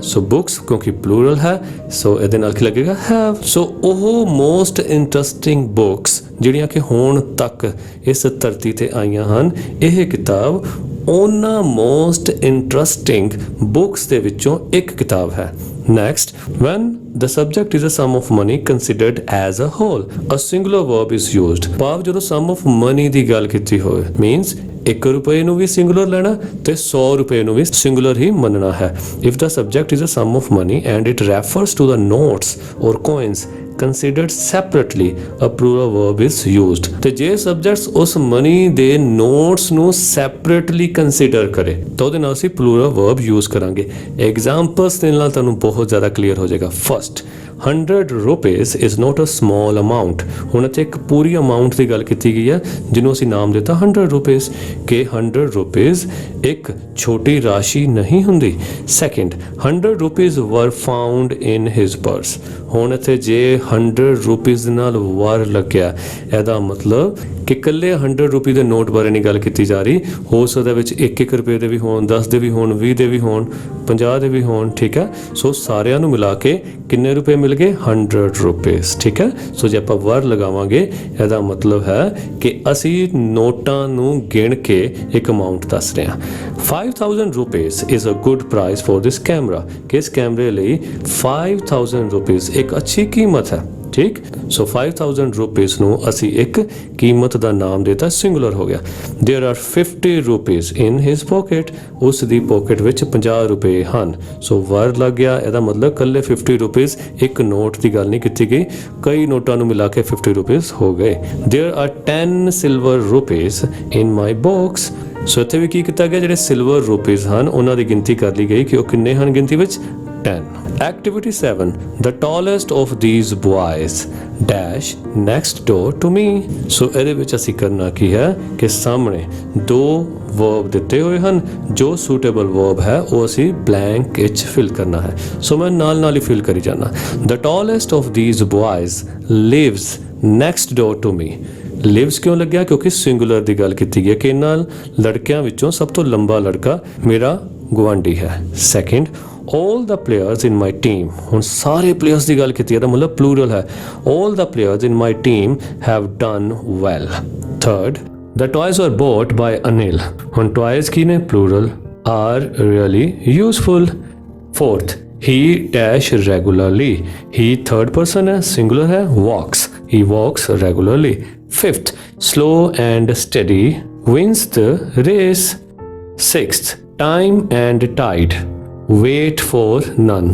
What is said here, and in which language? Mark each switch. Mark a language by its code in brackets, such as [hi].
[pa] ਸੋ books ਕਿਉਂਕਿ plural ਹੈ, ਸੋ ਇਹਦੇ ਨਾਲ ਕੀ ਲੱਗੇਗਾ ਹੈਵ। ਸੋ ਉਹ ਮੋਸਟ ਇੰਟਰਸਟਿੰਗ ਬੁੱਕਸ ਜਿਹੜੀਆਂ ਕਿ ਹੁਣ ਤੱਕ ਇਸ ਧਰਤੀ ਤੇ ਆਈਆਂ ਹਨ, ਇਹ ਕਿਤਾਬ ਉਹਨਾਂ ਮੋਸਟ ਇੰਟਰਸਟਿੰਗ ਬੁੱਕਸ ਦੇ ਵਿੱਚੋਂ ਇੱਕ ਕਿਤਾਬ ਹੈ। [en] Next, when the subject is a sum of money considered as a whole, a singular verb is used। [pa] ਭਾਵ ਜਦੋਂ sum of money ਦੀ ਗੱਲ ਕੀਤੀ ਹੋਵੇ means 1 ਰੁਪਏ ਨੂੰ ਵੀ ਸਿੰਗੂਲਰ ਲੈਣਾ ਤੇ 100 ਰੁਪਏ ਨੂੰ ਵੀ ਸਿੰਗੂਲਰ ਹੀ ਮੰਨਣਾ ਹੈ। [en] If the subject is a sum of money and it refers to the notes or coins considered separately, a plural verb is used। [pa] ਤੇ ਜੇ ਸਬਜੈਕਟਸ ਉਸ ਮਨੀ ਦੇ ਨੋਟਸ ਨੂੰ ਸੈਪਰੇਟਲੀ ਕੰਸੀਡਰ ਕਰੇ ਤਾਂ ਉਹਦੇ ਨਾਲ ਅਸੀਂ ਪਲੂਰਲ ਵਰਬ ਯੂਜ਼ ਕਰਾਂਗੇ। ਐਗਜ਼ਾਮਪਲਸ ਦੇ ਨਾਲ ਤੁਹਾਨੂੰ ਬਹੁਤ ਜ਼ਿਆਦਾ ਕਲੀਅਰ ਹੋ ਜਾਏਗਾ। [en] First, 100 rupees is not a small amount। [pa] ਹੁਣ ਇੱਥੇ ਇੱਕ ਪੂਰੀ ਅਮਾਉਂਟ ਦੀ ਗੱਲ ਕੀਤੀ ਗਈ ਹੈ ਜਿਹਨੂੰ ਅਸੀਂ ਨਾਮ ਦਿੱਤਾ 100 rupees ਕਿ 100 rupees ਇੱਕ ਛੋਟੀ ਰਾਸ਼ੀ ਨਹੀਂ ਹੁੰਦੀ। [en] Second, 100 rupees were found in his purse। [pa] ਹੁਣ ਇੱਥੇ ਜੇ 100 rupees ਨਾਲ ਵਰ ਲੱਗਿਆ, ਇਹਦਾ ਮਤਲਬ ਕਿ ਇਕੱਲੇ 100 ਰੁਪਏ ਦੇ ਨੋਟ ਬਾਰੇ ਨਹੀਂ ਗੱਲ ਕੀਤੀ ਜਾ ਰਹੀ, ਹੋ ਸਕਦਾ ਵਿੱਚ 1-1 ਰੁਪਏ ਦੇ ਵੀ ਹੋਣ, 10 ਦੇ ਵੀ ਹੋਣ, 20 ਦੇ ਵੀ ਹੋਣ, 50 ਦੇ ਵੀ ਹੋਣ, ਠੀਕ ਹੈ। ਸੋ ਸਾਰਿਆਂ ਨੂੰ ਮਿਲਾ ਕੇ ਕਿੰਨੇ ਰੁਪਏ ਮਿਲ ਗਏ 100 rupees, ਠੀਕ ਹੈ। ਸੋ ਜੇ ਆਪਾਂ ਵਰ ਲਗਾਵਾਂਗੇ ਇਹਦਾ ਮਤਲਬ ਹੈ ਕਿ ਅਸੀਂ ਨੋਟਾਂ ਨੂੰ ਗਿਣ ਕੇ ਇੱਕ ਅਮਾਉਂਟ ਦੱਸ ਰਹੇ ਹਾਂ। [en] 5000 rupees is a good price for this camera [pa] ਕਿ ਇਸ ਕੈਮਰੇ ਲਈ 5000 rupees ਇੱਕ ਅੱਛੀ ਕੀਮਤ ਹੈ, ਠੀਕ। ਸੋ 5000 rupees ਨੂੰ ਅਸੀਂ ਇੱਕ ਕੀਮਤ ਦਾ ਨਾਮ ਦੇਤਾ, ਸਿੰਗੂਲਰ ਹੋ ਗਿਆ। [en] There are 50 rupees in his pocket, [pa] ਉਸ ਦੀ ਪੋਕਟ ਵਿੱਚ 50 ਰੁਪਏ ਹਨ। ਸੋ ਵਰ ਲੱਗ ਗਿਆ, ਇਹਦਾ ਮਤਲਬ ਕੱਲੇ 50 rupees ਇੱਕ ਨੋਟ ਦੀ ਗੱਲ ਨਹੀਂ ਕੀਤੀ ਗਈ, ਕਈ ਨੋਟਾਂ ਨੂੰ ਮਿਲਾ ਕੇ 50 rupees ਹੋ ਗਏ। [en] There are 10 silver rupees in my box। [pa] ਸੋ ਇੱਥੇ ਵੀ ਕੀ ਕੀਤਾ ਗਿਆ, ਜਿਹੜੇ ਸਿਲਵਰ ਰੁਪੀਜ਼ ਹਨ ਉਹਨਾਂ ਦੀ ਗਿਣਤੀ ਕਰ ਲਈ ਗਈ ਕਿ ਉਹ ਕਿੰਨੇ ਹਨ ਗਿਣਤੀ ਵਿੱਚ 10। [en] Activity 7, the tallest of these boys dash next door to me। [pa] ਸੋ ਇਹਦੇ ਵਿੱਚ ਅਸੀਂ ਕਰਨਾ ਕੀ ਹੈ ਕਿ ਸਾਹਮਣੇ ਦੋ ਵਰਬ ਦਿੱਤੇ ਹੋਏ ਹਨ, ਜੋ ਸੂਟੇਬਲ ਵਰਬ ਹੈ ਉਹ ਅਸੀਂ ਬਲੈਂਕ ਵਿੱਚ ਫਿਲ ਕਰਨਾ ਹੈ। ਸੋ ਮੈਂ ਨਾਲ ਹੀ ਫਿਲ ਕਰੀ ਜਾਣਾ। [en] The tallest of these boys lives next door to me। [pa] Lives ਕਿਉਂ ਲੱਗਿਆ, ਕਿਉਂਕਿ ਸਿੰਗੂਲਰ ਦੀ ਗੱਲ ਕੀਤੀ ਗਈ ਕਿ ਇਹਨਾਂ ਲੜਕਿਆਂ ਵਿੱਚੋਂ ਸਭ ਤੋਂ ਲੰਬਾ ਲੜਕਾ ਮੇਰਾ ਗੁਆਂਢੀ ਹੈ। Second, [en] all the players in my team, [pa] ਹੁਣ ਸਾਰੇ ਪਲੇਅਰਸ ਦੀ ਗੱਲ ਕੀਤੀ ਹੈ ਤਾਂ ਮਤਲਬ ਪਲੂਰਲ ਹੈ। [en] all the players in my team have done well। third, the toys were bought by Anil। [pa] ਹੁਣ toys ਕੀ ਨੇ, plural, [en] are really useful। fourth, he dash regularly, he third person ਹੈ, singular ਹੈ, walks he walks regularly. Fifth, slow and steady wins the race. Sixth, time and tide wait for none.